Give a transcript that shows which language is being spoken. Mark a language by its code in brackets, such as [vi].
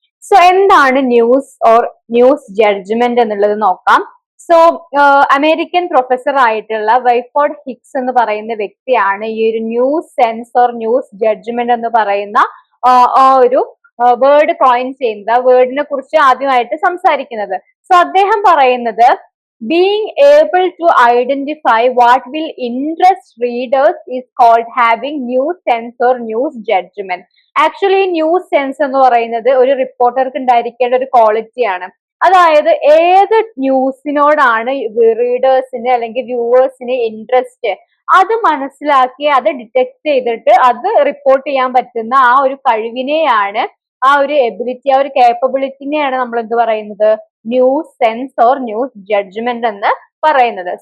[ml] So എന്താണ് news or news judgement എന്നുള്ളത് നോക്കാം. സോ അമേരിക്കൻ പ്രൊഫസർ ആയിട്ടുള്ള വൈഫോർഡ് ഹിക്സ് എന്ന് പറയുന്ന വ്യക്തിയാണ് ഈ ഒരു news sense or news judgement എന്ന് പറയുന്ന ആ ഒരു വേർഡ് കോയിൻ ചെയ്യുന്നത്, ആ വേർഡിനെ കുറിച്ച് ആദ്യമായിട്ട് സംസാരിക്കുന്നത്. സോ അദ്ദേഹം പറയുന്നത് [en] being able to identify what will interest readers is called having news sense or news judgment. [ml] Actually news sense എന്ന് പറയുന്നത് ഒരു റിപ്പോർട്ടർക്ക് ഉണ്ടായിരിക്കേണ്ട ഒരു ക്വാളിറ്റിയാണ്. അതായത് ഏത് ന്യൂസിനോടാണ് റീഡേഴ്സിന് അല്ലെങ്കിൽ വ്യൂവേഴ്സിന് ഇൻട്രസ്റ്റ്, അത് മനസ്സിലാക്കി അത് ഡിറ്റക്ട് ചെയ്തിട്ട് അത് റിപ്പോർട്ട് ചെയ്യാൻ പറ്റുന്ന ആ ഒരു കഴിവിനെയാണ്, ആ ഒരു എബിലിറ്റി, ആ ഒരു കേപ്പബിലിറ്റിനെയാണ് നമ്മൾ എന്ത് പറയുന്നത്, news sense or news judgement എന്ന് പറയുന്നത്.